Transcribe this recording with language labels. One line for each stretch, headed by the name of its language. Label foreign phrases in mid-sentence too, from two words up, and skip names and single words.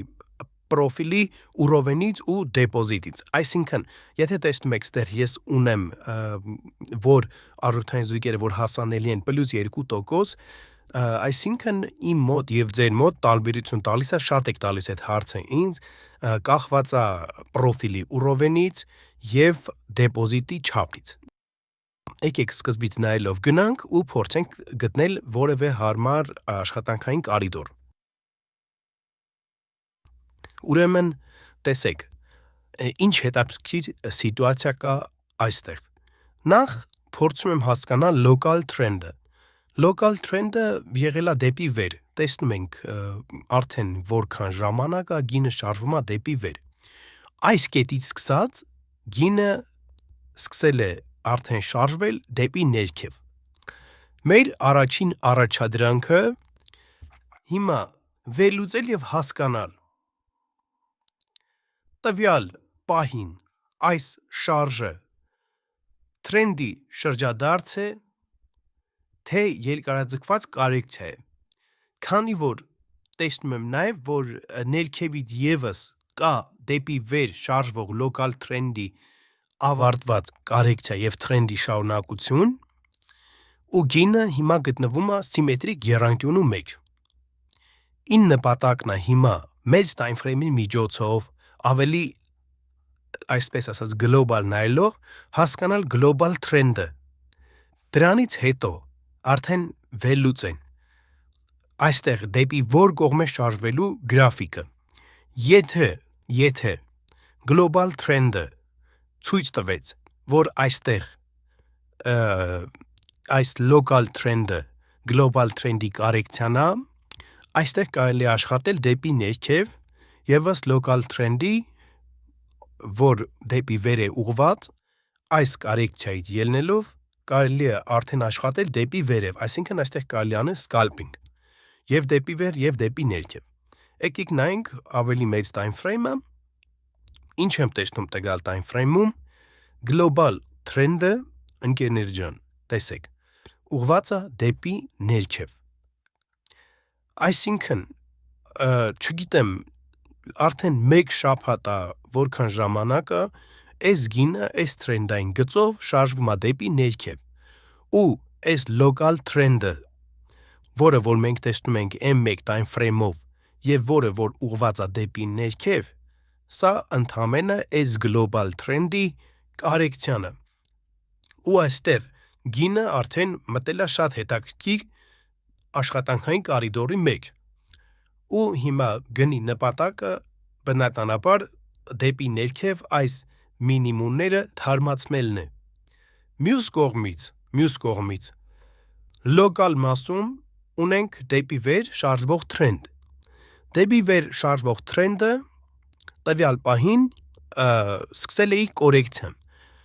Armenian: պրոֆիլի ուրովենից ու դեպոզիտից։ Այսինքն, եթե տեսնում եք, ստեր ես ունեմ, որ առօրյային զույգերը որ հասանելի են +2%, այսինքն իմ մոտ եւ ձեր մոտ տարբերություն տալիս է, շատ եք տալիս այդ հարցը ինձ, կախված է պրոֆիլի ուրովենից եւ դեպոզիտի չափից։ Եկեք սկզբից նայելով գնանք ու փորձենք գտնել որևէ հարմար աշխատանքային կարիդոր։ Ուրեմն, տեսեք, ինչ հետաքրքիր սիտուացիա կա այստեղ։ Նախ փորձում եմ հասկանալ
English: local trend-ը։ Local trend-ը
Armenian: եղել է դեպի վեր։ Տեսնում ենք արդեն որքան ժամանակ է, գինը շարժվում է դեպի վեր։ Այս կետից սկսած գինը սկսել է արդեն շարժվել դեպի ներքև։ Մեր առաջին առաջադրանքը հիմա վերլուծել եւ հասկանալ տվյալ պահին այս շարժը թրենդի շրջադարձ է, թե երկարաձգված կարեկցիա է։ Քանի որ տեսնում եմ նաև, որ ներքևից եւս կա դեպի վեր շարժվող
English: local trend-ի
Armenian: ավարտված կարեկցիա եւ trend-ի շարունակություն, ու գինը հիմա գտնվում է սիմետրիկ եռանկյունու մեջ։ Ին նպատակն է հիմա մեծ
English: time frame-ի
Armenian: միջոցով ավելի այսպես ասած global նայելով հասկանալ
English: global trend-ը։
Armenian: Դրանից հետո արդեն վերլուծեն այստեղ դեպի որ կողմ է շարժվելու գրաֆիկը։ Եթե
English: global trend-ը
Armenian: ցույց տվեց, որ այստեղ այս
English: local trend-ը global trend-ի
Armenian: կարեկցիան է, այստեղ կարելի է աշխատել դեպի ներքև եւ ըստ
English: local trend-ի,
Armenian: որ դեպի վեր է ուղված, այս կարեկցիայից ելնելով կարելի է արդեն աշխատել դեպի վերև, այսինքն այստեղ կարելի անել scalping, եւ դեպի վեր եւ դեպի ներքև։ Եկեք նայենք ավելի մեծ
English: time frame-ը,
Armenian: ինչ եմ տեսնում տվյալ
English: time frame-ում, global trend-ը,
Armenian: ընկերներ ջան, տեսեք, ուղված է դեպի ներքև։ Այսինքն, չգիտեմ, արդեն մեկ շաբաթ է, որքան ժամանակ է, այս գինը, այս trend-ային գծով շարժվում է դեպի ներքև, ու այս
English: local trend-ը,
Armenian: որը որ մենք տեսնում ենք M1
English: time frame-ով,
Armenian: եւ որը որ ուղված է դեպի ներքև, սա ընդհանրապես այս
English: global trend-ի
Armenian: կարեկցիանը։ Ու այստեղ գինը արդեն մտել է շատ հետաքրքիր աշխատանքային կարիդորի մեջ։ Ու հիմա գնի նպատակը բնականաբար դեպի ներքև այս մինիմումները թարմացնելն է։ Մյուս կողմից local մասում ունենք դեպի վեր շարժվող trend։ Դեպի վեր շարժվող trend-ը տվյալ պահին սկսել է կորեկցիան։